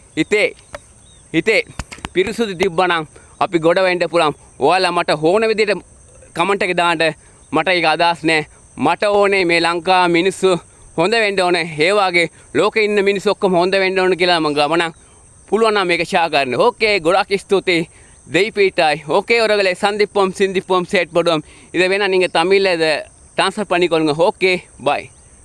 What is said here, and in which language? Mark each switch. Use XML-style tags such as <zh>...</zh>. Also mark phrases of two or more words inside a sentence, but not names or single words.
<si>හිතේ පිරිසුදු තිබ්බනම් අපි ගොඩ වෙන්න පුළුවන්. ඔයාලා මට ඕන විදිහට කමෙන්ට් එක දාන්න. මට ඒක අදහස් නැහැ. මට ඕනේ මේ ලංකාව මිනිස්සු හොඳ වෙන්න ඕනේ. ඒ වගේ ලෝකේ ඉන්න මිනිස්සු ඔක්කොම හොඳ වෙන්න ඕන කියලා මම ගමනක් පුළුවන් නම් මේක ෂෙයා කරන්න. ஓகே ගොඩක් ස්තුතියි.</si> <ta>தெய்பீட்டாய் ஓகே உறவுகளை சந்திப்போம் சிந்திப்போம் செயற்படுவோம். இதை வேணா நீங்கள் தமிழில் இதை ட்ரான்ஸ்ஃபர் பண்ணிக்கொள்ளுங்க. ஓகே பாய்.</ta>